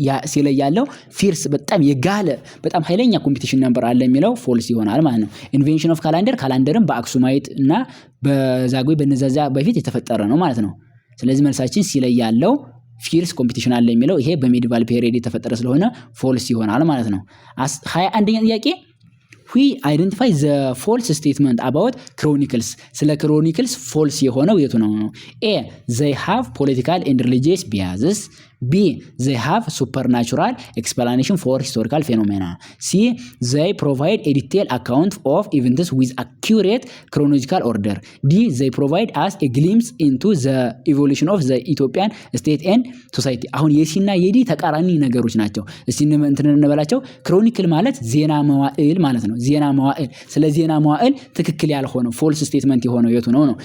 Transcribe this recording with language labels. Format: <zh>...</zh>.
<am>ሲ ላይ ያለው ፊርስ በጣም የጋለ በጣም ኃይለኛ ኮምፒቲሽን ነበር አለ የሚለው ፎልስ ይሆናል ማለት ነው። ኢንቬንሽን ኦፍ ካላንደርም በአክሱማይት እና በዛጉዌ በነዛዛ በፊት የተፈጠረ ነው ማለት ነው። ስለዚህ መልሳችን ሲ ላይ ያለው ፊርስ ኮምፒቲሽን አለ የሚለው ይሄ በሜዲቫል ፔሪድ የተፈጠረ ስለሆነ ፎልስ ይሆናል ማለት ነው። 21ኛ ጥያቄ</am> <en>ዊ አይደንቲፋይ ዘ ፎልስ ስቴትመንት አባውት ክሮኒክልስ</en> <am>ስለ ክሮኒክልስ ፎልስ የሆነው የቱ ነው?</am> <en>ኤ ዘይ ሃቭ ፖለቲካል ኤንድ ሪሊጂየስ ቢያዝስ B. They have supernatural explanation for historical phenomena. C. They provide a detailed account of events with accurate chronological order. D. They provide us a glimpse into the evolution of the Ethiopian state and society.</en> <am>አሁን የሲና የዲ ተቃራኒ ነገሮች ናቸው። እስቲ እንትን እንበላቸው። ክሮኒክል ማለት ዜና መዋዕል ማለት ነው። ዜና መዋዕል ስለ ዜና መዋዕል ትክክል ያልሆነው ፎልስ ስቴትመንት የሆነው የቱ ነው?</am>